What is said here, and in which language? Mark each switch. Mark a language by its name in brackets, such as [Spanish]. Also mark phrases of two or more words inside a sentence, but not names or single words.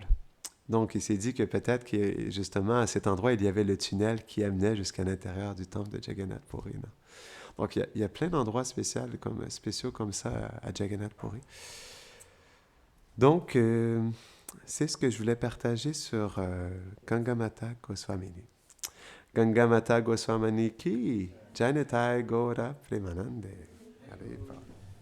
[French] Donc, il s'est dit que peut-être que justement à cet endroit, il y avait le tunnel qui amenait jusqu'à l'intérieur du temple de Jagannath Puri. Non? Donc, il y a plein d'endroits spéciaux comme ça à Jagannath Puri. Donc, c'est ce que je voulais partager sur Gangamata Goswamini. [Bangla] গঙ্গামাতা গোস্বামনী কি, জনিতাই গোরা প্রেমানন্দে. Hare Krishna.